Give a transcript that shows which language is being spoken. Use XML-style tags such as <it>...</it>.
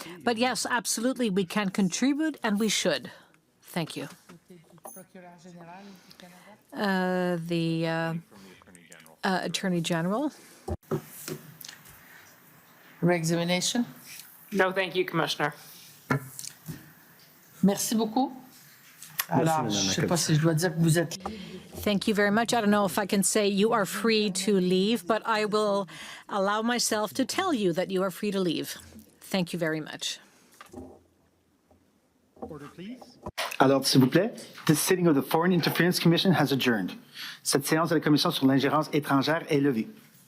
<en>But yes, absolutely, we can contribute, and we should. Thank you. The Attorney General. Re-examination? No, thank you, Commissioner.</en> <fr>Merci beaucoup. Alors, je ne sais pas si je dois dire que vous êtes...</fr> <en>Thank you very much. I don't know if I can say you are free to leave, but I will allow myself to tell you that you are free to leave. Thank you very much. Order, please.</en> <fr>Alors, s'il vous plaît,</fr> <en>this sitting of the Foreign Interference Commission has adjourned.</en> <fr>Cette séance de la Commission sur l'ingérence étrangère est levée.</fr>